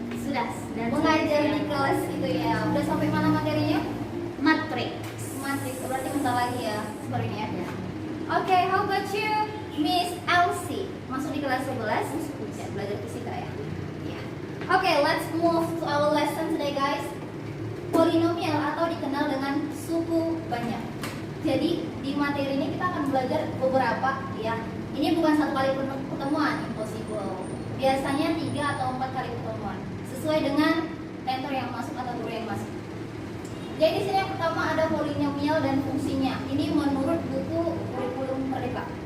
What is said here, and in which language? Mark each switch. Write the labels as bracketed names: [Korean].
[Indonesian] Sudah mengajar di kelas itu ya. Udah sampai mana materinya? Matriks. Berarti bentar lagi ya sebenarnya ya. [English] Oke, how about you, [Indonesian] Miss Elsie? Masuk di kelas 11, ya, belajar fisika ya. Ya. [English] Oke, let's move to our lesson today, guys. [Indonesian] Polinomial atau dikenal dengan suku banyak. Jadi di materi ini kita akan belajar beberapa ya. Ini bukan satu kali pertemuan, impossible. Biasanya 3 atau 4 kali pertemuan, sesuai dengan tenor yang masuk atau guru yang masuk. Jadi di sini yang pertama ada polinomial dan fungsinya. Ini menurut buku kurikulum Merdeka.